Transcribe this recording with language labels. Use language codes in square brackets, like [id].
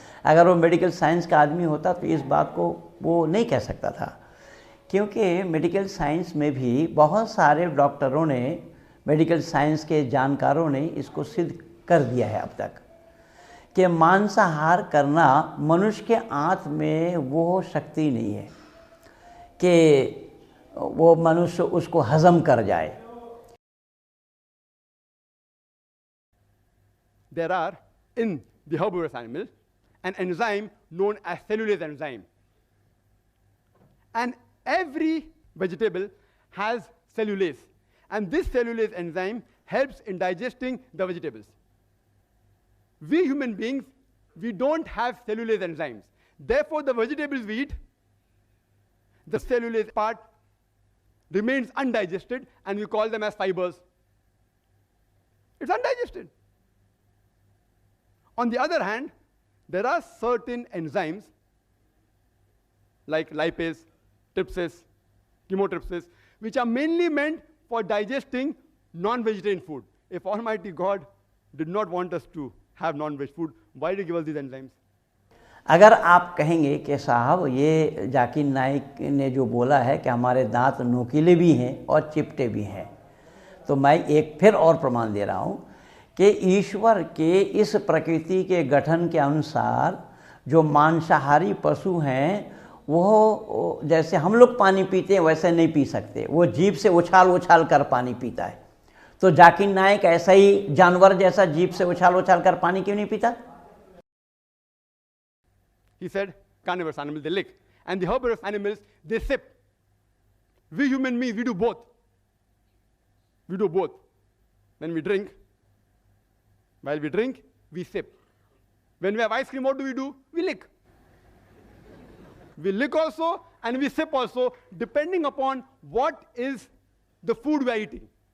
[hi] अगर वो medical science का आदमी होता तो इस बात को वो नहीं कह सकता था, क्योंकि मेडिकल साइंस में भी बहुत सारे डॉक्टरों ने, मेडिकल साइंस के जानकारों ने इसको सिद्ध कर दिया है अब तक कि मांसाहार करना मनुष्य के आंत में वो शक्ति नहीं है कि वो मनुष्य उसको हजम कर जाए। [en] There are in the herbivorous animal an enzyme known as cellulase enzyme, and every vegetable has cellulase, and this cellulase enzyme helps in digesting the vegetables. We human beings, we don't have cellulase enzymes. Therefore, the vegetables we eat, the cellulase part remains undigested and we call them as fibers. It's undigested. On the other hand, there are certain enzymes like lipase, trypsis, chymotrypsis, which are mainly meant for digesting non-vegetarian food. If Almighty God did not want us to have non-veg food, why did he give us these enzymes? [hi] अगर आप कहेंगे कि साहब ये जाकिर नाइक ने जो बोला है कि हमारे दांत नोकीले भी हैं और चिपटे भी हैं, तो मैं एक फिर और प्रमाण दे रहा हूँ कि ईश्वर के इस प्रकृति के गठन के अनुसार जो मांसाहारी पशु हैं वो जैसे हम लोग पानी पीते हैं वैसे नहीं पी सकते, वो जीभ से उछाल उछाल कर पानी पीता है। तो जाकिर नाइक ऐसा ही जानवर जैसा जीभ से उछाल उछाल कर पानी क्यों नहीं पीता? [en] He said carnivorous animals, they lick, and the herbivorous animals, they sip. We human beings, we do both. We do both. When we drink, while we drink, we sip. When we have ice cream, what do? We lick. We lick also and we sip also, depending upon what is the food we are eating.